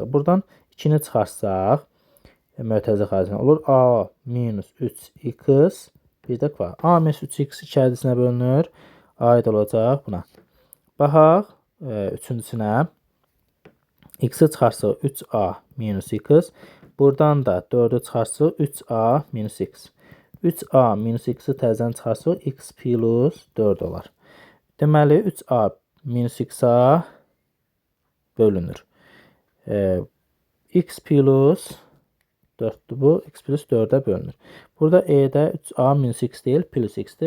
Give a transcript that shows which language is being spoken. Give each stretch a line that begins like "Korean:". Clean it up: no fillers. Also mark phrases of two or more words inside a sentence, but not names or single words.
Azerbaijani: Buradan 2'ni çıxarsaq, mötərizə xaricində olur. A minus 3x bir də kvadrat. A minus 3x 2 ədəsinə bölünür. Aid olacaq buna. Baxaq, üçüncüsünə x-i çıxarsa 3a minus x. Buradan da 4'ü çıxarsa 3a minus x. 3a minus x-i təzədən çıxarsa x plus 4 olar. Deməli 3a minus x-a bölünür. X plus 4'dür bu. X plus 4'ə bölünür. Burada e-də 3a minus x deyil, plus x-dir.